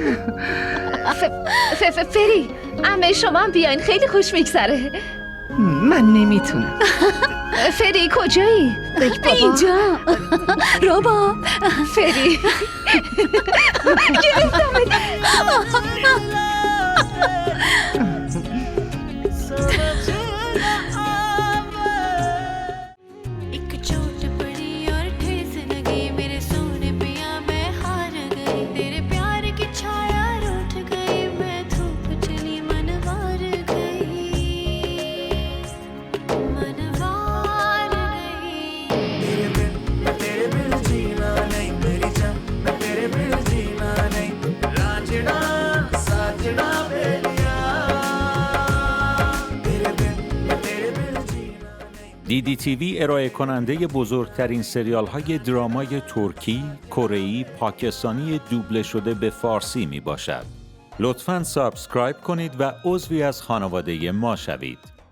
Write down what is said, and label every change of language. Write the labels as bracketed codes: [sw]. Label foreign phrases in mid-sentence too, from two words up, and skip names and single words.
[fa] فری عمه شما هم بیاین، خیلی خوش میگذره. من نمیتونم. فری کجایی؟ بگو بابا. اینجا. رباب. فری گرفتمت. [hi] एक चोट पड़ी और ठेस लगी मेरे सोने पिया मैं हार गई तेरे प्यार की छाया रूठ गई मैं धूप चली मनवार गई तेरे बिन जीना नहीं मेरी जान मैं तेरे बिन जीना नहीं रांझना साजना बेलिया तेरे बिन जीना [fa] DDTV ارائه کننده بزرگترین سریال های درامای ترکی، کره‌ای، پاکستانی دوبله شده به فارسی می باشد. لطفاً سابسکرایب کنید و عضوی از خانواده ما شوید.